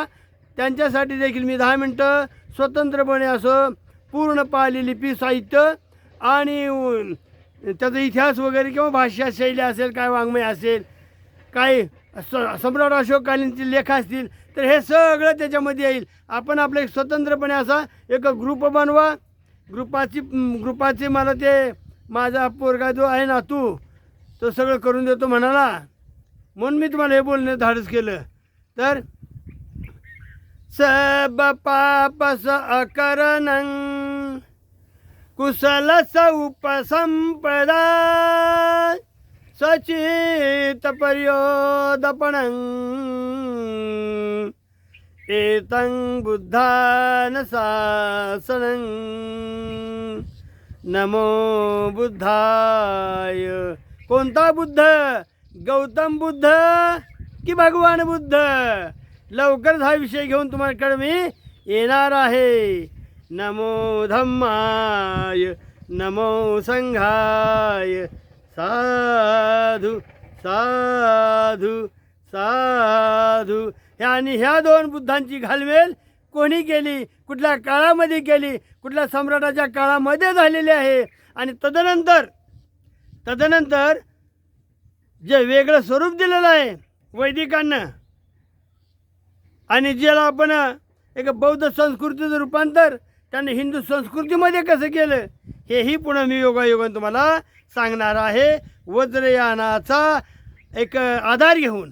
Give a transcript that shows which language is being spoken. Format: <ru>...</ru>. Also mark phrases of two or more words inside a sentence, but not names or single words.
<mr>त्यांच्यासाठी देखील मी 10 मिनटं स्वतंत्रपणे असं पूर्ण पाली लिपी साहित्य आणि त्याचा इतिहास वगैरे किंवा भाषा शैली असेल, काय वाङ्मय असेल, काय सम्राट अशोककालीनचे लेख असतील तर हे सगळं त्याच्यामध्ये येईल. आपण आपले स्वतंत्रपणे असा एक ग्रुप बनवा. ग्रुपाची मला ते माझा पोरगा जो आहे ना तो सगळं करून देतो म्हणाला, म्हणून मी तुम्हाला हे बोलणे धाडस केलं.</mr> <pi>तर सब पापस अकरणं कुशल उपसंपदा सचित पर्योदपणं एतं बुद्धान शासनं नमो बुद्धाय.</pi> <mr>कोणता बुद्ध? गौतम बुद्ध की भगवान बुद्ध? लवकरच हा विषय घेऊन तुम्हाकडे मी येणार आहे.</mr> <pi>नमो धम्माय नमो संघाय.</pi> <mr>साधू साधू साधू. आणि ह्या 2 बुद्धांची घालमेल कोणी केली, कुठल्या काळामध्ये केली, कुठल्या सम्राटाच्या काळामध्ये झालेली आहे. आणि तदनंतर जे वेगळं स्वरूप दिलेलं आहे वैदिकांना आणि ज्याला आपण एक बौद्ध संस्कृतीचं रूपांतर त्यांनी हिंदू संस्कृतीमध्ये कसं केलं हेही पुन्हा मी योगायोगाने तुम्हाला सांगणार आहे, वज्रयानाचा एक आधार घेऊन.</mr>